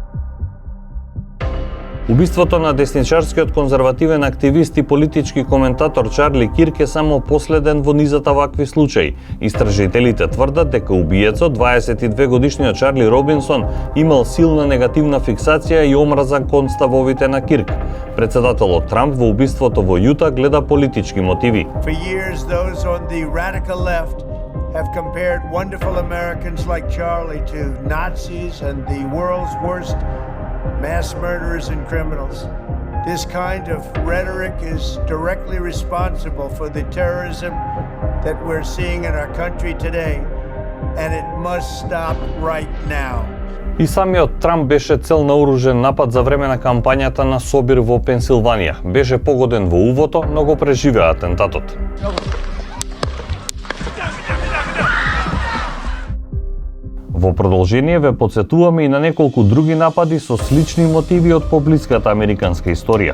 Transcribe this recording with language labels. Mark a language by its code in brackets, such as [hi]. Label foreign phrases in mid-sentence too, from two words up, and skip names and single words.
[mk] Убиството на десничарскиот конзервативен активист и политички коментатор Чарли Кирк е само последен во низата вакви случаи. Истражителите тврдат дека убиецот, 22 годишниот Чарли Робинсон, имал силна негативна фиксација и омраза кон ставовите на Кирк. Председателот Трамп во убиството во Јута гледа политички мотиви. [en] For years, those on the radical left have compared wonderful Americans like Charlie to Nazis and the world's worst mass murderers and criminals. This kind of rhetoric is directly responsible for the terrorism that we're seeing in our country today, and it must stop right now. [mk] И самиот Трамп беше цел на оружен напад за време на кампањата на Собир во Пенсилванија. Беше погоден во увото, но го преживеа атентатот. Во продолжение ве потсетуваме и на неколку други напади со слични мотиви од поблиската американска историја.